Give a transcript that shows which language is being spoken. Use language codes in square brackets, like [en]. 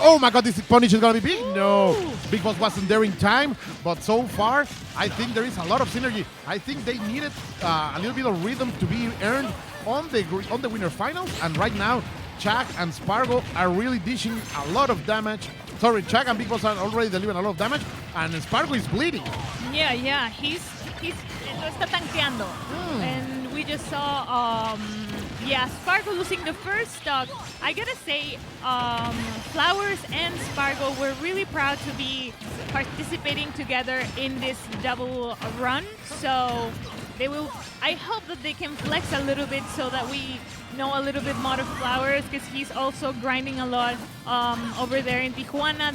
[en] Oh my God, this punish is gonna be big. No, Big Boss wasn't there in time, but so far I think there is a lot of synergy. I think they needed a little bit of rhythm to be earned on the winner finals, and right now Chag and Sparg0 are really dishing a lot of damage. Sorry, Chag and Big Boss are already delivering a lot of damage, and Sparg0 is bleeding. Yeah, he's [es] lo está tanqueando. [en] And we just saw Sparg0 losing the first stock. I gotta say, Flowers and Sparg0 were really proud to be participating together in this double run. So I hope that they can flex a little bit so that we know a little bit more of Flowers, because he's also grinding a lot over there in Tijuana.